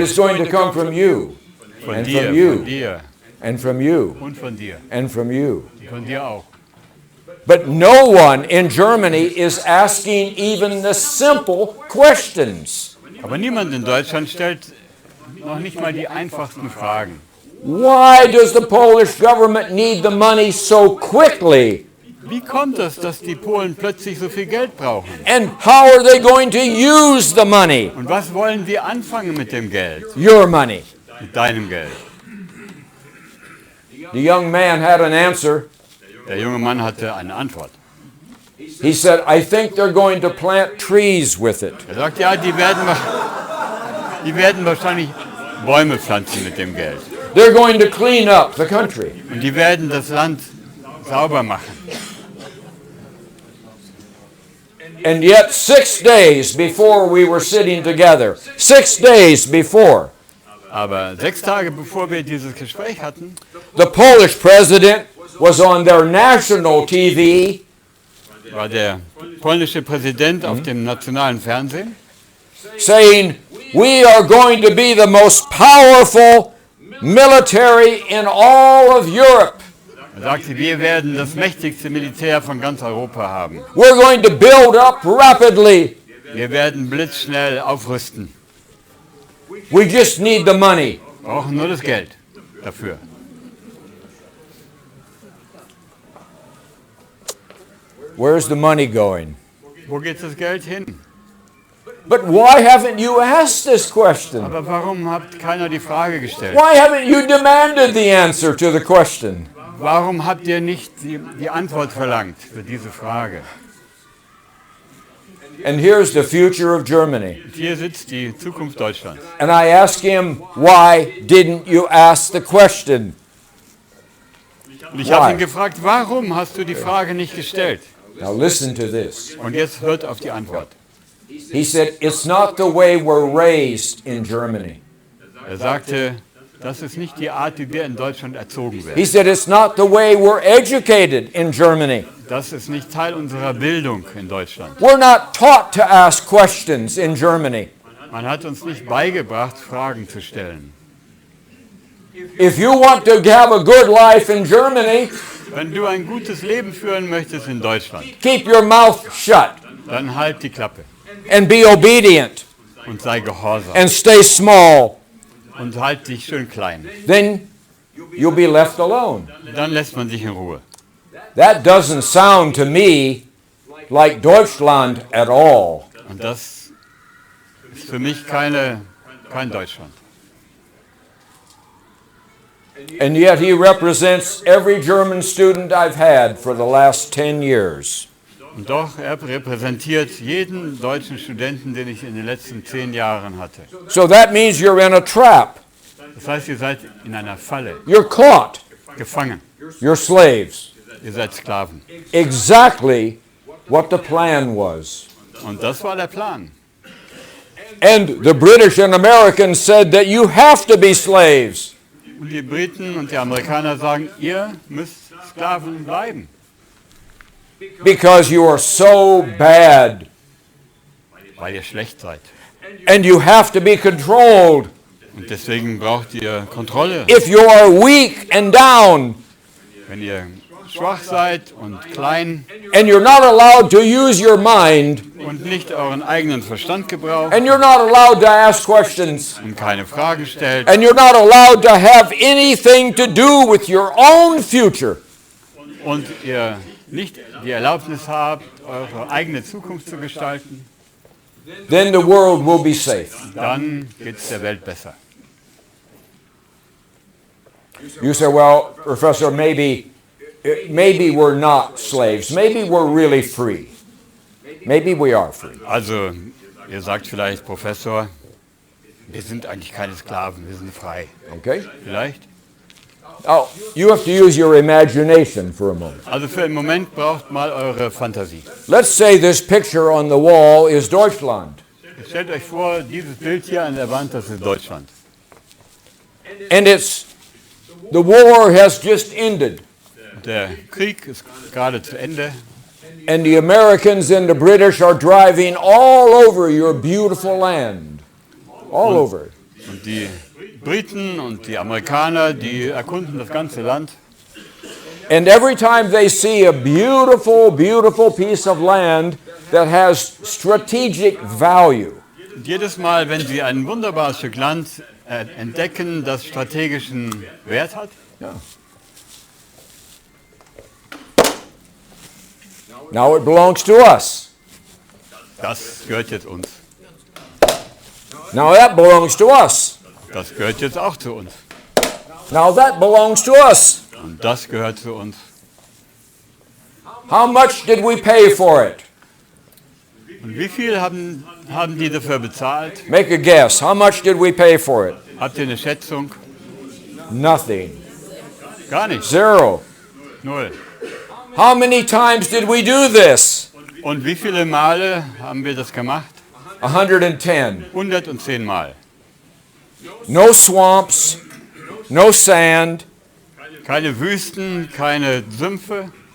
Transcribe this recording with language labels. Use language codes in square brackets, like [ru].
[en] it's going to come from you, [de] Von [en] and [de] dir, [en] from you. [de] von dir [en] and from you, [de] und von dir. [en] and from you. [de] Von dir auch. [en] But no one in Germany is asking even the simple questions. [de] Aber niemand in Deutschland stellt noch nicht mal die einfachsten Fragen. [en] Why does the Polish government need the money so quickly? [de] Wie kommt es, dass die Polen plötzlich so viel Geld brauchen? [en] And how are they going to use the money? [de] Und was wollen wir anfangen mit dem Geld? [en] Your money. [de] Mit deinem Geld? [en] The young man had an answer. [de] Der junge Mann hatte eine Antwort. [en] He said, I think they're going to plant trees with it. [de] Er sagt, ja, die werden wahrscheinlich Bäume pflanzen mit dem Geld. [en] They're going to clean up the country. [de] Und die werden das Land sauber machen. [en] And yet 6 days before we were sitting together, 6 days before, [de] Aber 6 Tage bevor wir dieses Gespräch hatten, [en] the Polish president was on their national TV [de] war der polnische Präsident auf dem nationalen Fernsehen [en] saying, we are going to be the most powerful military in all of Europe. [de] Er sagte, wir werden das mächtigste Militär von ganz Europa haben. [en] We're going to build up rapidly. [de] Wir werden blitzschnell aufrüsten. [en] We just need the money. [de] Brauchen nur das Geld dafür. [en] Where's the money going? [de] Wo geht das Geld hin? [en] But why haven't you asked this question? [de] Aber warum hat keiner die Frage gestellt? [en] Why haven't you demanded the answer to the question? [de] Warum habt ihr nicht die Antwort verlangt für diese Frage? [en] And here's the future of Germany. [de] Und hier sitzt die Zukunft Deutschlands. [en] And I ask him, why didn't you ask the question? [de] Und ich habe ihn gefragt, warum hast du die Frage nicht gestellt? [en] Now listen to this. [de] Und jetzt hört auf die Antwort. [en] He said, it's not the way we're raised in Germany. [de] Er sagte, das ist nicht die Art, wie wir in Deutschland erzogen [en] He [de] werden. [en] said, it's not the way we're educated in Germany. [de] Das ist nicht Teil unserer Bildung in Deutschland. [en] We're not taught to ask questions in Germany. [de] Man hat uns nicht beigebracht, Fragen zu stellen. [en] If you want to have a good life in Germany, [de] Wenn du ein gutes Leben führen möchtest in Deutschland, [en] keep your mouth shut [de] dann halt die Klappe [en] and be obedient [de] und sei gehorsam [en] and stay small. [de] und halt dich schön klein. [en] Then you'll be left alone. [de] Dann lässt man dich in Ruhe. [en] That doesn't sound to me like Deutschland at all. [de] Und das ist für mich kein Deutschland. [en] And yet he represents every German student I've had for the last 10 years. [de] Und doch, er repräsentiert jeden deutschen Studenten, den ich in den letzten 10 Jahren hatte. [en] So that means you're in a trap. [de] Das heißt, ihr seid in einer Falle, [en] You're caught. [de] gefangen. [en] You're slaves. [de] Ihr seid Sklaven. [en] Exactly what the plan was. [de] Und das war der Plan. [en] And the British and Americans said that you have to be slaves. [de] Und die Briten und die Amerikaner sagen, ihr müsst Sklaven bleiben, [en] Because you are so bad. [de] weil ihr schlecht seid. [en] And you have to be controlled. [de] Und deswegen braucht ihr Kontrolle. [en] If you are weak and down, [de] Wenn ihr schwach seid und klein [en] and you're not allowed to use your mind, [de] und nicht euren eigenen Verstand gebraucht [en] and you're not allowed to ask questions, [de] und keine Fragen stellt [en] and you're not allowed to have anything to do with your own future, [de] und ihr nicht die Erlaubnis habt, eure eigene Zukunft zu gestalten, [en] then the world will be safe. [de] dann geht es der Welt besser. [en] You say, well, Professor, maybe we're not slaves. Maybe we're really free. Maybe we are free. [de] Also, ihr sagt vielleicht, Professor, wir sind eigentlich keine Sklaven, wir sind frei. [en] Okay? [de] Vielleicht? [en] Now, you have to use your imagination for a moment. [de] Also für einen Moment braucht mal eure Fantasie. [en] Let's say this picture on the wall is Deutschland. [de] Jetzt stellt euch vor, dieses Bild hier an der Wand, das ist Deutschland. [en] And the war has just ended. [de] Und der Krieg ist gerade zu Ende. [en] And the Americans and the British are driving all over your beautiful land. All over. [de] Und die Briten und die Amerikaner, die erkunden das ganze Land. [en] And every time they see a beautiful, beautiful piece of land that has strategic value, [de] Und jedes Mal, wenn sie ein wunderbares Stück Land entdecken, das strategischen Wert hat, [en] now it belongs to us. [de] das gehört jetzt uns. [en] Now that belongs to us. [de] Das gehört jetzt auch zu uns. [en] Now that belongs to us. [de] Und das gehört zu uns. [en] How much did we pay for it? [de] Und wie viel haben die dafür bezahlt? [en] Make a guess. How much did we pay for it? [de] Habt ihr eine Schätzung? [en] Nothing. [de] Gar nicht. [en] Zero. [de] Null. [en] How many times did we do this? [de] Und wie viele Male haben wir das gemacht? [en] 110. [de] 110 Mal. [en] No swamps, no sand, [de] Keine Wüsten, keine Sümpfe,